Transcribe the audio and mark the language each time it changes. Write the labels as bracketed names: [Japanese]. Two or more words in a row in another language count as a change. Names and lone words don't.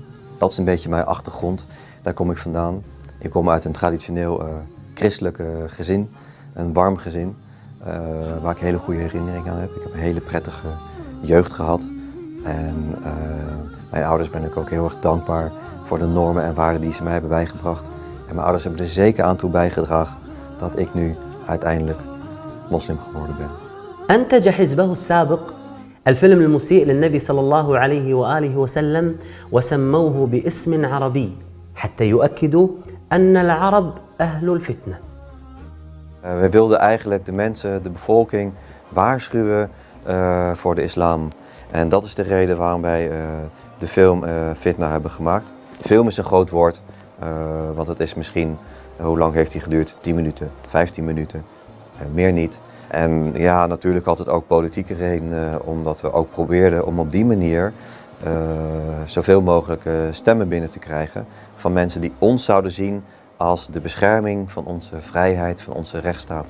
[Dutch] Dat is een beetje mijn achtergrond, daar kom ik vandaan. Ik kom uit een traditioneel christelijk gezin, een warm gezin, waar ik hele goede herinneringen aan heb. Ik heb een hele prettige jeugd gehad en mijn ouders ben ik ook heel erg dankbaar voor de normen en waarden die ze mij hebben bijgebracht. En mijn ouders hebben er zeker aan toe bijgedragen dat ik nu uiteindelijk moslim geworden ben. [Arabic] أنتج حزبه السابق الفيلم المسيء للنبي صلى الله عليه وآله وسلم وسموه باسم عربي حتى يؤكدوا أن العرب أهل الفتنة. [Dutch] We wilden eigenlijk de mensen, de bevolking, waarschuwen voor de islam. En dat is de reden waarom wij de film Fitna hebben gemaakt. Film is een groot woord, want het is misschien, hoe lang heeft die geduurd? 10 minuten, 15 minuten, meer niet. En ja, natuurlijk had het ook politieke redenen, omdat we ook probeerden om op die manier zoveel mogelijk stemmen binnen te krijgen van mensen die ons zouden zien als de bescherming van onze vrijheid, van onze rechtsstaat.